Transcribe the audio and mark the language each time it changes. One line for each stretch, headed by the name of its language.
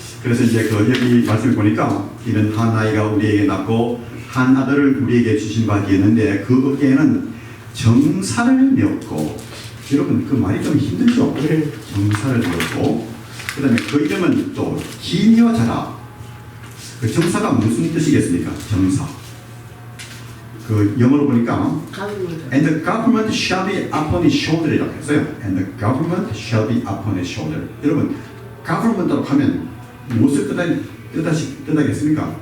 Korean: 그래서 이제 그 여기 말씀을 보니까 이는 한 아이가 우리에게 낳고 한 아들을 우리에게 주신 바 되었는데 그 어깨에는 정사를 메었고, 여러분 그 말이 좀 힘들죠? 정사를 메었고, 그 다음에 그 이름은 또 기묘자라. 그 정사가 무슨 뜻이겠습니까? 정사. 그 영어로 보니까
English: And the government shall be upon his shoulder
Korean: 이라고 했어요.
English: And the government shall be upon his shoulder.
Korean: 여러분, government라고 하면 무엇을 뜻하겠습니까?